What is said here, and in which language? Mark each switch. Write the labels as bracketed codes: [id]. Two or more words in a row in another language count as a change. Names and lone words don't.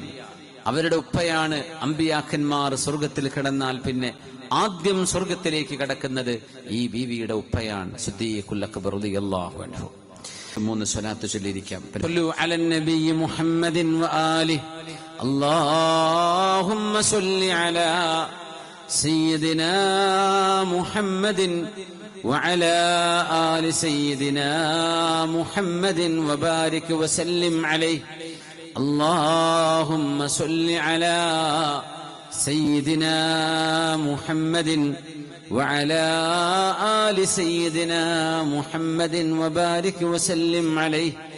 [ml] അവരുടെ ഉപ്പയാണ് അമ്പിയാക്കന്മാർ സ്വർഗത്തിൽ കിടന്നാൽ പിന്നെ ആദ്യം സ്വർഗത്തിലേക്ക് കടക്കുന്നത് ഈ ബീവിയുടെ ഉപ്പയാണ്, സിദ്ദീഖുൽ അക്ബർ [ar] رضي الله عنه. [ml] 3 സ്വലാത്ത് ചൊല്ലിയിരിക്കാം. [ar] صلوا على النبي محمد وآله اللهم صل على سيدنا محمد وعلى آل سيدنا محمد وبارك وسلم عليه. اللهم صل على سيدنا محمد وعلى آل سيدنا محمد وبارك وسلم عليه.